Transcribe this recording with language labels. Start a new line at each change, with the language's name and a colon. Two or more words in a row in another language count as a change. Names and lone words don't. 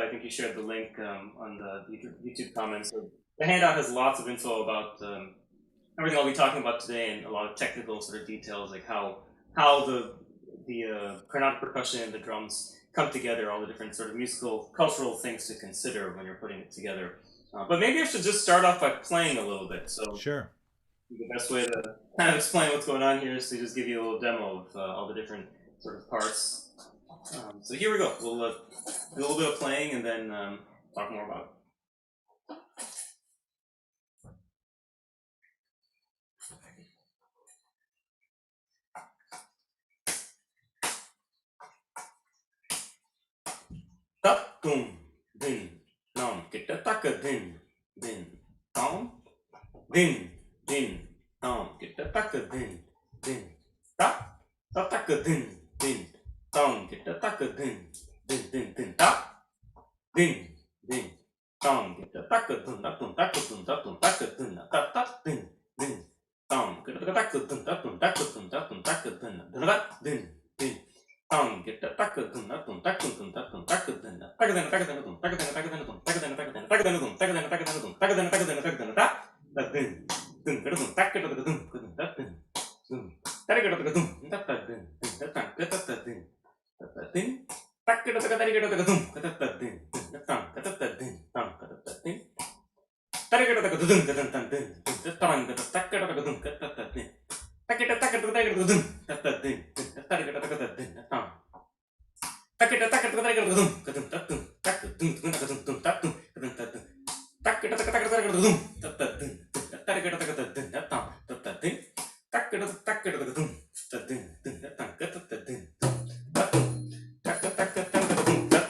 English: I think you shared the link on the YouTube comments. So the handout has lots of info about everything I'll be talking about today, and a lot of technical sort of details, like how the carnatic percussion and the drums come together, all the different sort of musical, cultural things to consider when you're putting it together. But maybe I should just start off by playing a little bit. So sure. The best way to kind of explain what's going on here is to just give you a little demo of all the different sort of parts. So here we go. We'll do a little bit of playing, and then talk more about it. Tak dum din nam kita taka din tam din tam kita taka din ta taka din tam kita taka din ta din tam kita taka din taka din ta din tam kita taka din taka din get the taka dun dun taka dun dun taka dun taka dun taka dun taka dun taka dun taka dun taka dun taka dun taka dun taka dun taka dun taka dun taka dun ta da dun dun taka dun taka dun dun dun ta dun dun taka dun taka dun ta ta dun ta ta ta ta dun ta ta dun taka dun taka dun taka dun ta ta dun ta ta ta ta dun ta ta ta dun taka dun taka dun ta ta dun ta ta ta taka dun dun ta ta dun takita takita takita dun takita dun takita takita dun takita takita takita dun kadun takun takun takun takun dun takun kadun takun takita takita takita dun takun takita takita dun takun takun takita takita dun takun dun takun takita dun takun takita takita dun